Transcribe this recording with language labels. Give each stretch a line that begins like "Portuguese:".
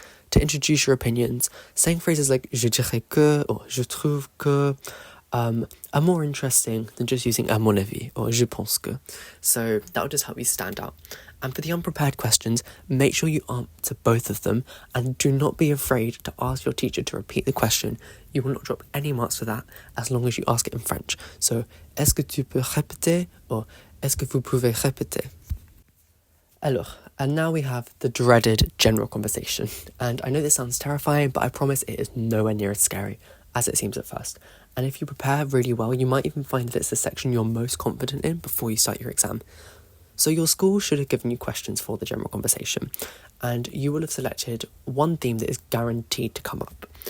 English: To introduce your opinions, saying phrases like
French: je dirais que
English: or
French: je trouve que
English: are more interesting than just using
French: à mon avis
English: or
French: je pense que.
English: So that will just help you stand out. And for the unprepared questions, make sure you answer both of them, and do not be afraid to ask your teacher to repeat the question. You will not drop any marks for that as long as you ask it in French.
French: So, est-ce que tu peux répéter or est-ce que vous pouvez répéter?
English: Alors, and now we have the dreaded general conversation. And I know this sounds terrifying, but I promise it is nowhere near as scary as it seems at first. And if you prepare really well, you might even find that it's the section you're most confident in before you start your exam. So your school should have given you questions for the general conversation, and you will have selected one theme that is guaranteed to come up.